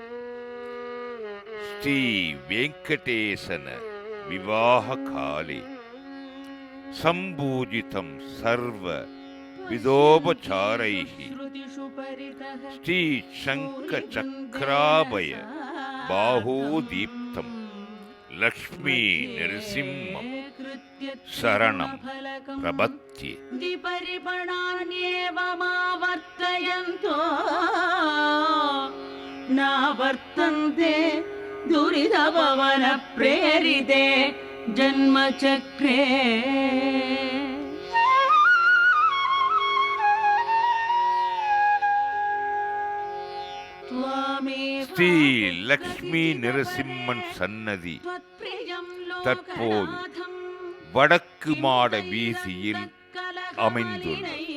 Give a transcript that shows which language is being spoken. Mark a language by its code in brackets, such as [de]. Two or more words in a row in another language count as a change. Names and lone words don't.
[sa] श्री वेङ्कटेशन विवाह काले सम्पूजितं सर्व विधोपचारैः श्री शङ्ख चक्राभय बाहुदीप्तं लक्ष्मी नरसिंहं शरणं प्रपद्ये. परिपणान्येवमावर्तयन्तो नावर्तन्ते दुरितपवन प्रेरिते जन्मचक्रे [ta] ஸ்ரீ லக்ஷ்மி நரசிம்மன் சன்னதி தற்போது வடக்கு மாட வீதியில் அமைந்துள்ளது.